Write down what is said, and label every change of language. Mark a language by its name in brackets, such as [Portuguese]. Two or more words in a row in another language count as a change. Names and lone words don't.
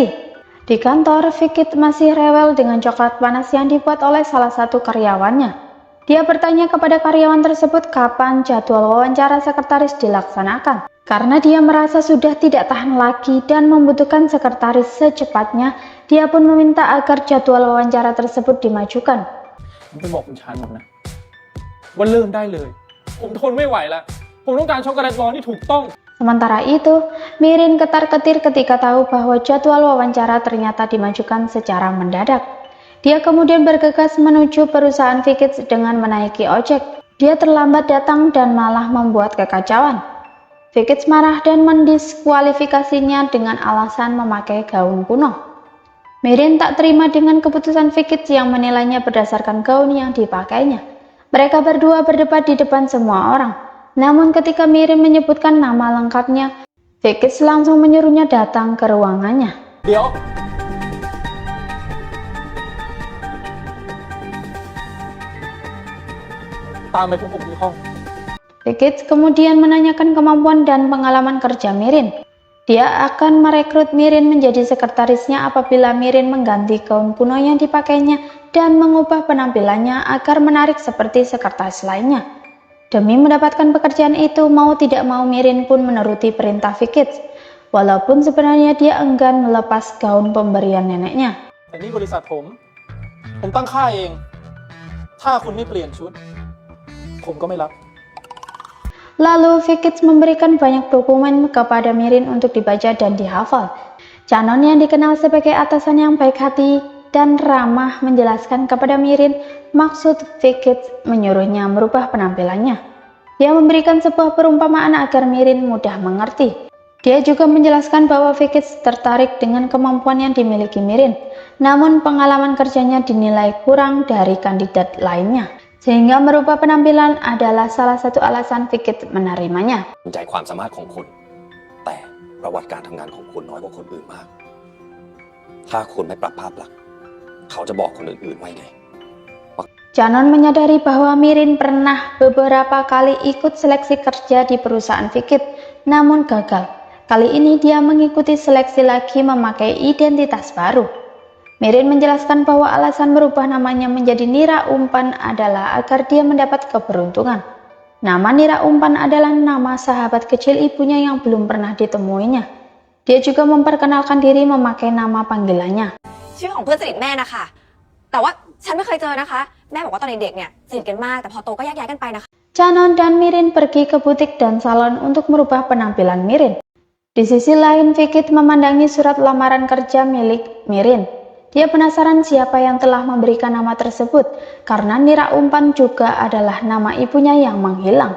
[Indonesian] Di kantor, Vikits masih rewel dengan coklat panas yang dibuat oleh salah satu karyawannya. Dia bertanya kepada karyawan tersebut kapan jadwal wawancara sekretaris dilaksanakan. Karena dia merasa sudah tidak tahan lagi dan membutuhkan sekretaris secepatnya, dia pun meminta agar jadwal wawancara tersebut dimajukan. [Thai] ผมจะบอกคุณชานนท์นะว่าเริ่มได้เลยผมทนไม่ไหวแล้วผมต้องการช็อกโกแลตร้อนที่ถูกต้อง [Indonesian] Sementara itu, Mirin ketar-ketir ketika tahu bahwa jadwal wawancara ternyata dimajukan secara mendadak. Dia kemudian bergegas menuju perusahaan Vickits dengan menaiki ojek. Dia terlambat datang dan malah membuat kekacauan. Vickits marah dan mendiskualifikasinya dengan alasan memakai gaun kuno. Mirin tak terima dengan keputusan Vickits yang menilainya berdasarkan gaun yang dipakainya. Mereka berdua berdebat di depan semua orang. Namun ketika Mirin menyebutkan nama lengkapnya, Vickits langsung menyuruhnya datang ke ruangannya. [Thai] เดี๋ยว ตามไปพบผมที่ห้อง [Indonesian] Vickits kemudian menanyakan kemampuan dan pengalaman kerja Mirin. Dia akan merekrut Mirin menjadi sekretarisnya apabila Mirin mengganti gaun kuno yang dipakainya dan mengubah penampilannya agar menarik seperti sekretaris lainnya. Demi mendapatkan pekerjaan itu, mau tidak mau Mirin pun menuruti perintah Vickits, walaupun sebenarnya dia enggan melepas gaun pemberian neneknya. [Thai] แต่นี่บริษัทผม ตั้งค่ายเอง ถ้าคุณไม่เปลี่ยนชุด ผมก็ไม่รับ [Indonesian] Lalu Vickits memberikan banyak dokumen kepada Mirin untuk dibaca dan dihafal. Canon yang dikenal sebagai atasan yang baik hati dan ramah menjelaskan kepada Mirin maksud Vickits menyuruhnya merubah penampilannya. Dia memberikan sebuah perumpamaan agar Mirin mudah mengerti. Dia juga menjelaskan bahwa Vickits tertarik dengan kemampuan yang dimiliki Mirin, namun pengalaman kerjanya dinilai kurang dari kandidat lainnya. Sehingga merubah penampilan adalah salah satu alasan Vickits menerimanya. [Thai] ใจความสามารถของคุณ แต่ประวัติการทำงานของคุณน้อยกว่าคนอื่นมาก ถ้าคุณไม่ปรับภาพลักษณ์เขาจะบอกคนอื่นๆไว้ไง [Indonesian] Canon menyadari bahwa Mirin pernah beberapa kali ikut seleksi kerja di perusahaan Vickits, namun gagal. Kali ini dia mengikuti seleksi lagi memakai identitas baru. Mirin menjelaskan bahwa alasan merubah namanya menjadi Nira Umpan adalah agar dia mendapat keberuntungan. Nama Nira Umpan adalah nama sahabat kecil ibunya yang belum pernah ditemuinya. Dia juga memperkenalkan diri memakai nama panggilannya. [Thai] ชื่อของเพื่อนสนิทแม่นะคะแต่ว่าฉันไม่เคยเจอนะคะแม่บอกว่าตอนเด็กๆเนี่ยสนิทกันมากแต่พอโตก็แยกย้ายกันไปนะคะ [Indonesian] Canon dan Mirin pergi ke butik dan salon untuk merubah penampilan Mirin. Di sisi lain, Vickits memandangi surat lamaran kerja milik Mirin. Dia penasaran siapa yang telah memberikan nama tersebut, karena Nira Umpan juga adalah nama ibunya yang menghilang.